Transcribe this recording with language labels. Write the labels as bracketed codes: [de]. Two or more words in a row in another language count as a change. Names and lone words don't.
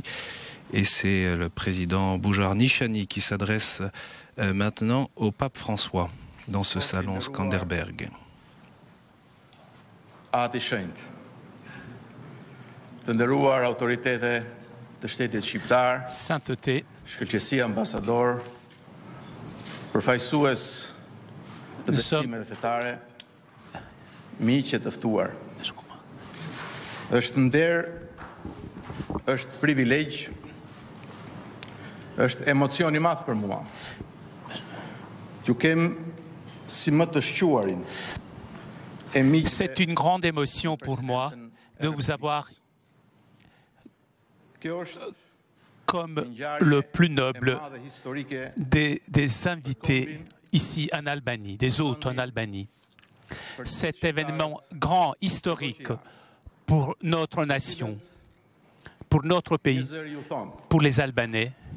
[fr] Et c'est le président Bujar Nishani qui s'adresse maintenant au pape François dans ce salon Skanderberg. Sainteté, [sq] Shkëlqësia ambasador, përfaqësues të besimeve fetare, miqë të ftuar. Është nder, është privilegj, është emocion I madh për mua. Ju kem si më të shquarin. [fr] C'est une grande émotion pour moi de vous avoir comme le plus noble des invités ici en Albanie, des hôtes en Albanie. Cet événement grand, historique pour notre nation, pour notre pays, pour les Albanais.